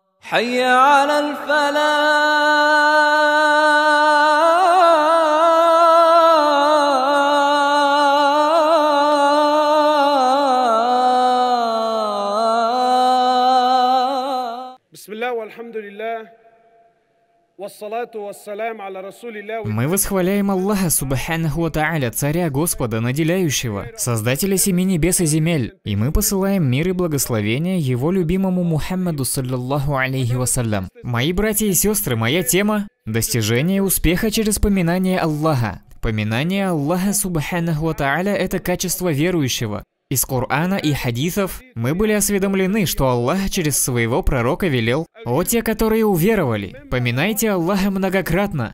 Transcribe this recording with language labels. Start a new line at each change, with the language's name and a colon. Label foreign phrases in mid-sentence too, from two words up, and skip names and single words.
Arabic: حي على الفلاح. بسم الله والحمد لله والصلاة والسلام على رسول الله.
Russian: Мы восхваляем Аллаха
Arabic: سبحانه وتعالى,
Russian: Царя Господа, Наделяющего, Создателя семи небес и земель. И мы посылаем мир и благословение Его любимому Мухаммаду,
Arabic: صلى الله عليه وسلم.
Russian: Мои братья и сестры, моя тема – достижение успеха через поминание Аллаха. Поминание Аллаха
Arabic: سبحانه وتعالى –
Russian: это качество верующего. Из Корана и хадисов мы были осведомлены, что Аллах через своего пророка велел: «О те, которые уверовали, поминайте Аллаха многократно!